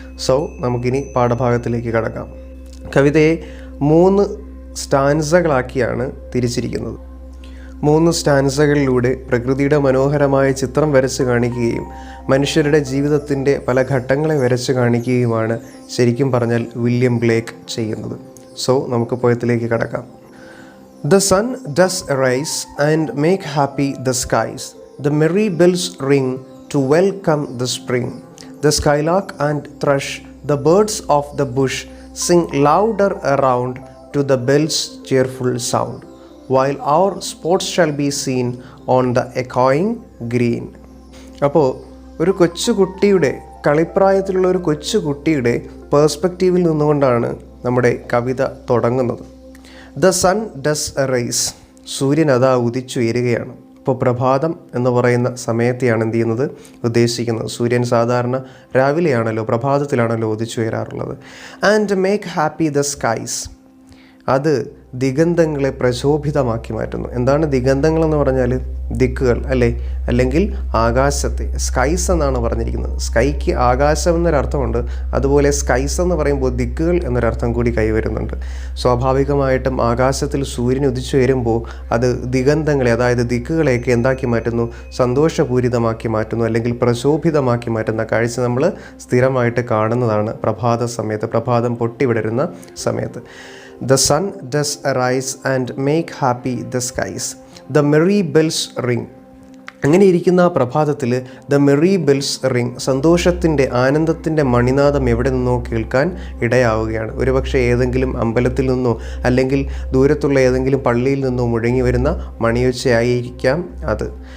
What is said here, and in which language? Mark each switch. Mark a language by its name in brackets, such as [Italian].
[Malayalam] So നമുക്കിനി പാഠഭാഗത്തിലേക്ക് കടക്കാം. കവിതയെ 3 സ്റ്റാൻസകളാക്കിയാണ് തിരിച്ചിരിക്കുന്നത്. 3 സ്റ്റാൻസകളിലൂടെ പ്രകൃതിയുടെ മനോഹരമായ ചിത്രം വരച്ച് കാണിക്കുകയും മനുഷ്യരുടെ ജീവിതത്തിൻ്റെ പല ഘട്ടങ്ങളെ വരച്ച് കാണിക്കുകയുമാണ് ശരിക്കും പറഞ്ഞാൽ വില്യം ബ്ലേക്ക് ചെയ്യുന്നത്. സോ നമുക്ക് പോയത്തിലേക്ക് കടക്കാം. [English] The sun does arise and make happy the skies. The merry bells ring to welcome the spring. The skylark and thrush, the birds of the bush, sing louder around to the bell's cheerful sound, while our sports shall be seen on the echoing green. [Malayalam] അപ്പോൾ ഒരു കൊച്ചുകുട്ടിയുടെ, കളിപ്രായത്തിലുള്ള ഒരു കൊച്ചുകുട്ടിയുടെ പേഴ്സ്പെക്റ്റീവിൽ നിന്നുകൊണ്ടാണ് നമ്മുടെ കവിത തുടങ്ങുന്നത്. [English] The sun does arise. [Malayalam] സൂര്യൻ അതാ ഉദിച്ചുയരുകയാണ്. ഇപ്പോൾ പ്രഭാതം എന്ന് പറയുന്ന സമയത്തെയാണ് എന്ത് ചെയ്യുന്നത് ഉദ്ദേശിക്കുന്നത്. സൂര്യൻ സാധാരണ രാവിലെയാണല്ലോ, പ്രഭാതത്തിലാണല്ലോ ഉദിച്ചുയരാറുള്ളത്. [English] and make happy the skies, [Malayalam] അത് ദിഗന്ധങ്ങളെ പ്രശോഭിതമാക്കി മാറ്റുന്നു. എന്താണ് ദിഗന്ധങ്ങളെന്ന് പറഞ്ഞാൽ? ദിക്കുകൾ അല്ലേ, അല്ലെങ്കിൽ ആകാശത്തെ. സ്കൈസ് എന്നാണ് പറഞ്ഞിരിക്കുന്നത്. സ്കൈക്ക് ആകാശം എന്നൊരർത്ഥമുണ്ട്, അതുപോലെ സ്കൈസ് എന്ന് പറയുമ്പോൾ ദിക്കുകൾ എന്നൊരർത്ഥം കൂടി കൈവരുന്നുണ്ട്. സ്വാഭാവികമായിട്ടും ആകാശത്തിൽ സൂര്യൻ ഉദിച്ചു വരുമ്പോൾ അത് ദിഗന്ധങ്ങളെ, അതായത് ദിക്കുകളെയൊക്കെ എന്താക്കി മാറ്റുന്നു? സന്തോഷപൂരിതമാക്കി മാറ്റുന്നു, അല്ലെങ്കിൽ പ്രശോഭിതമാക്കി മാറ്റുന്ന കാഴ്ച നമ്മൾ സ്ഥിരമായിട്ട് കാണുന്നതാണ് പ്രഭാത സമയത്ത്, പ്രഭാതം പൊട്ടിവിടരുന്ന സമയത്ത്. [English] The sun does arise and make happy the skies. The merry bells ring. [Malayalam] അങ്ങനെ ഇരിക്കുന്ന ആ പ്രഭാതത്തിൽ [English] the merry bells ring, [Malayalam] സന്തോഷത്തിൻ്റെ, ആനന്ദത്തിൻ്റെ മണിനാദം എവിടെ നിന്നോ കേൾക്കാൻ ഇടയാവുകയാണ്. ഒരുപക്ഷെ ഏതെങ്കിലും അമ്പലത്തിൽ നിന്നോ അല്ലെങ്കിൽ ദൂരത്തുള്ള ഏതെങ്കിലും പള്ളിയിൽ നിന്നോ മുഴങ്ങി വരുന്ന മണിയൊച്ചയായിരിക്കാം അത്.